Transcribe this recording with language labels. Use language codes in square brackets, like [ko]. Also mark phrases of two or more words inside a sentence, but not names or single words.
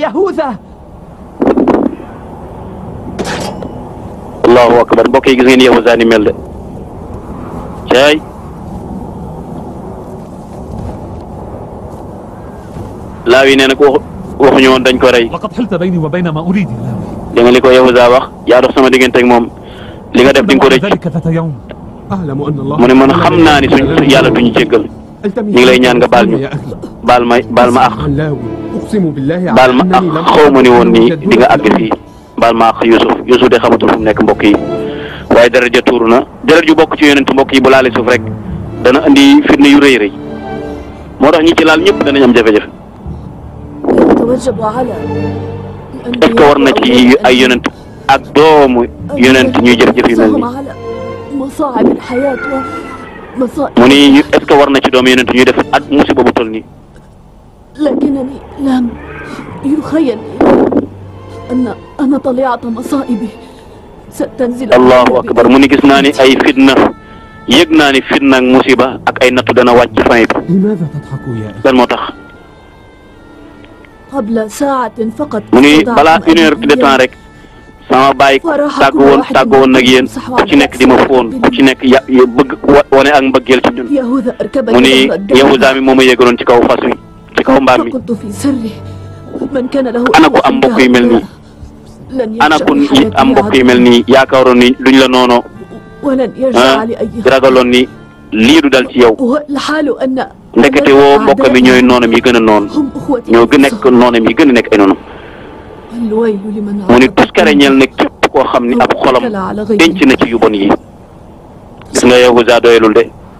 [ar] الله أكبر [wo] mbokk yi gis ngeen Yahuza ni mel de caay Laawi nee na ko waxuñu woon dañ ko rey da nga li ko Yahuza wax yaa dox sama diggante ak moom li nga def di nga ko rëcc mu ne man xam naa ni suñ yàlla duñu jéggal ñu ngi lay ñaan nga baal ma àq [ar] أقسم بالله [wo] baal [ar] على [wo] ma [ar] أنني لم [wo] xaw ma ni woon ni [ar] أكن [wo] di nga àgg fii baal ma ak Youssouf de xamatul fu mu nekk mbokk yi waaye deret ja tuuru na deret ju bokk ci yonent mbokk yi bu laale suuf rek dana andi fitna yu rëy rëy moo tax ñi ci laal ñëpp danañ am jafe-jafe [fr] est-ce que [wo] war na ci ay yonent ak doomu yonent ñuy jëf-jëf yu mel nii mu ni [fr] est-ce que [wo] war na ci doomu yonent ñuy def ak musiba bu toll nii [ar] لكنني لم يخيل أن طليعة مصائبي ستنزل الله أكبر [wo] mu ni gis naa ni ay fitna yëg naa ni fitna ak musiba ak ay nattu dana wàcc ci famille bi [ar] لماذا تضحك يا أخي؟ [wo] lan moo tax [ar] قبل ساعة فقط [wo] mu ni balaa [fr] une heure de temps [wo] rek sama baay tàggu woon nag yéen ku ci nekk di ma fóon ku ci nekk bëgg wane ak mbëggeel ci ñun mu ni Yahuza mi moo ma yéegaloon ci kaw fas wi ci kaw mbaam mi ana ko am mbokk yu mel nii ana ku am mbokk yu mel nii yaakaaroon ni duñ la noonoo ragaloon ni lii du dal ci yow ndekete woo mbokk mi ñooy noonam yi gën a noon ñoo nekk noonam yi gën a nekk ay noonam mu ni tuskare ñeel ne képp koo xam ni ab xolam denc na ci yu bon yi gis nga Yahuza doyelul de